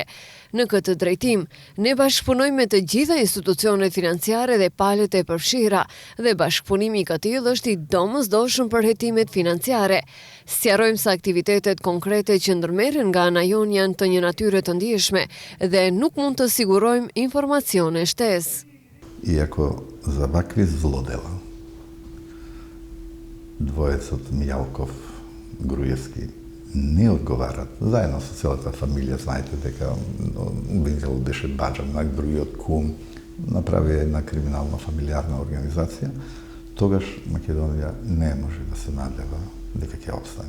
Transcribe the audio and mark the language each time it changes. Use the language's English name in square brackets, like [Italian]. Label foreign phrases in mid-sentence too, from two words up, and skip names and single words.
[Albanian] Në këtë drejtim, ne bashkëpunojmë me të gjitha institucionet financiare dhe palët e përfshira dhe bashkëpunimi i këtij është i domosdoshëm për hetimet financiare. Sqarojmë se aktivitetet konkrete që ndërmerren nga ana jon janë të një natyre të ndjeshme dhe nuk mund të sigurojmë informacione shtesë. [Macedonian] Иако за овакви злодела двоецот Мјалков, Груевски не одговарат. Заедно со целата фамилија, знаете дека Бензел беше баџан на другиот кум, направи една криминална фамилиарна организација, тогаш Македонија не може да се надева дека ќе опстане.